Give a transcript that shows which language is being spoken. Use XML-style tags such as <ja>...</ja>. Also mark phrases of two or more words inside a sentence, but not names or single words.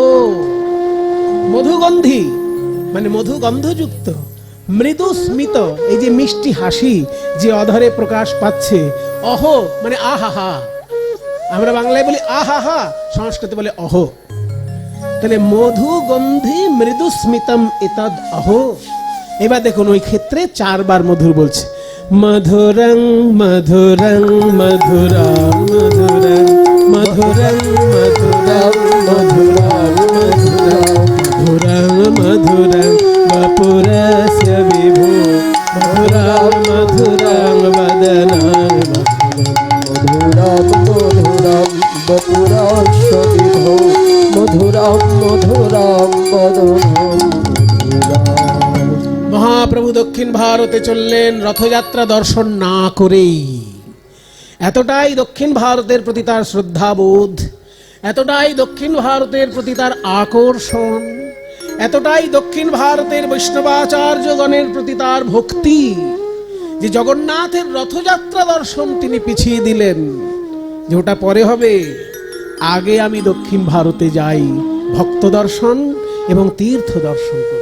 <bn>মধুগন্ধি মানে মধু গন্ধযুক্ত, মৃদু স্মিত এই যে মিষ্টি হাসি যে অধরে প্রকাশ পাচ্ছে, অহো মানে আহা। আমরা বাংলায় বলি আহা, সংস্কৃতে বলে অহো।</bn> <sa>তাহলে মধু গন্ধি মৃদু স্মিতম এতৎ অহো।</sa> <bn>এবার দেখুন ওই ক্ষেত্রে 4 বার মধুর বলছে।</bn> <sa>মধুরং মধুরং মধুরং মধুরং মধুরং মধুরং মধুরং মধুরং মধুরং বপুরস্য বিভো মধুরং মধুরং বদনং মধুরম মধুরম বপুরস্য বিভো মধুরম মধুরম বদনম মধুরম।</sa> <bn>মহাপ্রভু দক্ষিণ ভারতে চললেন রথযাত্রা দর্শন না করেই। এতটাই দক্ষিণ ভারতের প্রতি তার শ্রদ্ধাবোধ, এতটাই দক্ষিণ ভারতের প্রতি তার আকর্ষণ, এতটাই দক্ষিণ ভারতের বৈষ্ণবাচার্যগণের প্রতি তার ভক্তি যে জগন্নাথের রথযাত্রা দর্শন তিনি পিছিয়ে দিলেন, যে ওটা পরে হবে, আগে আমি দক্ষিণ ভারতে যাই, ভক্ত দর্শন এবং তীর্থ দর্শন করব।</bn>